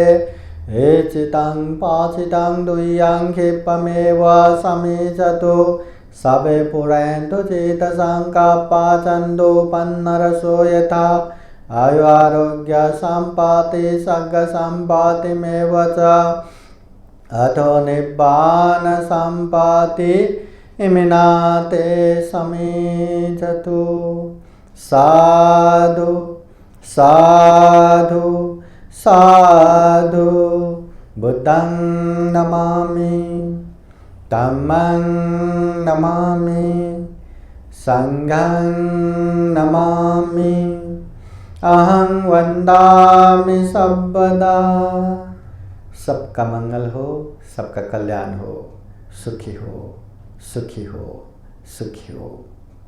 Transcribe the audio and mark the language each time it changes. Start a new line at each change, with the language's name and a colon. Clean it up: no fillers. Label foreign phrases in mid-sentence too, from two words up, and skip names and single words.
Pali: एचितं पाचितं दुह्यं क्षिप्रमेव समीचतु सबे पुरन्तु चेतसङ्कप्पा पन्नरसो यथा। आयु आरोग्य सम्पत्ति सर्ग सम्पत्तिमेव च अथो निब्बान सम्पत्ति इमिना ते समीचतु। साधु साधु साधु। बुद्धं नमामि, धम्मं नमामि, संघं नमामि, अहं वन्दामि सर्वदा।
Hindi: सबका मंगल हो, सबका कल्याण हो, सुखी हो, सुखी हो, सुखी हो।